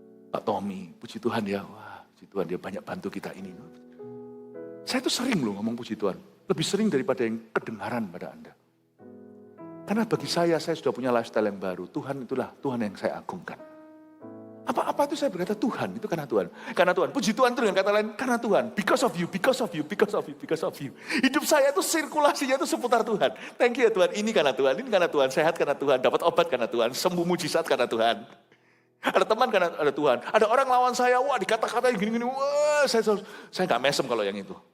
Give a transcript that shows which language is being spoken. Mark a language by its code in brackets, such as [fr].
[id] Pak Tommy, puji Tuhan ya, wah puji Tuhan dia banyak bantu kita ini. Saya tuh sering loh ngomong puji Tuhan, lebih sering daripada yang kedengaran pada Anda. Karena bagi saya sudah punya lifestyle yang baru, Tuhan itulah Tuhan yang saya agungkan. Apa itu saya berkata Tuhan, itu karena Tuhan. Karena Tuhan, puji Tuhan itu dengan kata lain, karena Tuhan. [en] Because of you, because of you, because of you, because of you. [id] Hidup saya itu sirkulasinya itu seputar Tuhan. [en] Thank you [id] ya Tuhan, ini karena Tuhan, ini karena Tuhan. Sehat karena Tuhan, dapat obat karena Tuhan, sembuh mujizat karena Tuhan. Ada teman karena ada Tuhan. Ada orang lawan saya, wah dikata-katain gini-gini, wah saya gak mesem kalau yang itu.